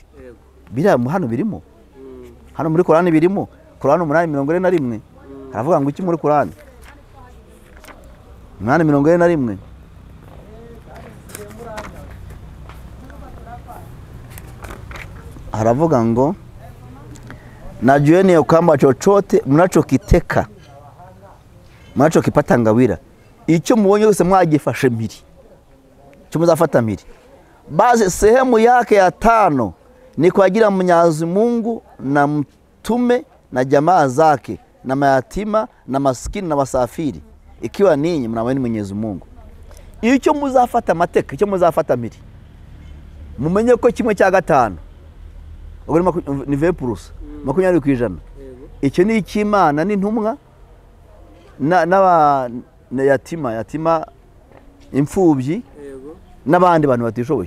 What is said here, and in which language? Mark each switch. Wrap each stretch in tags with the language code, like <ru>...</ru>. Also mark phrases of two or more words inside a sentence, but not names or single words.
<rw>Bira hano birimo, hano muri Korani birimo. Korani 8:41 haravuga ngo iki muri Korani 8:41? Haravuga ngo</rw> <sw>najueni ya kwamba chochote mnachokiteka mnachokipata ngawira,</sw> <rw>icyo mubonye wese mwagifashe mpiri, cyo muzafata mpiri,</rw> <sw>basi sehemu yake ya 5 ni kwa ajili ya Mwenyezi Mungu na mtume na jamaa zake na mayatima na maskini na wasafiri, ikiwa ninyi mnamwamini Mwenyezi Mungu.</sw> <rw>Icyo muzafata mateka, icyo muzafata mpiri, mumenye ko 1/5 ni 20%, 20%. Icyo ni icy'Imana n'intumwa yatima imfubyi n'abandi bantu batishoboye.</rw>